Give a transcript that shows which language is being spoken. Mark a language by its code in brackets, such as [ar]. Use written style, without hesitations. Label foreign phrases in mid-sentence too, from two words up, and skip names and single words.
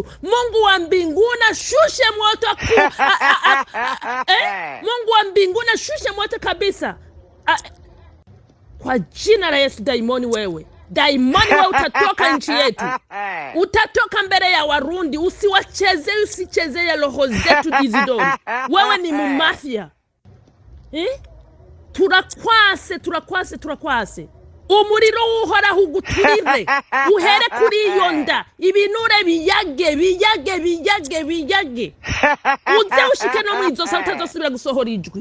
[sw] Mungu wa mbinguni shushe moto Mungu wa mbinguni shushe moto kabisa kwa jina la Yesu. Daimoni wewe utatoka nchi yetu, utatoka mbele ya Warundi. Usichezee roho zetu Isidori. Wewe ni mumafia. [rn] Turakwase umuriro uhoraho uguturire, uhere kuri iyo nda, ibinure biyage uze ushike no mu izosa utazosubira gusohora ijwi.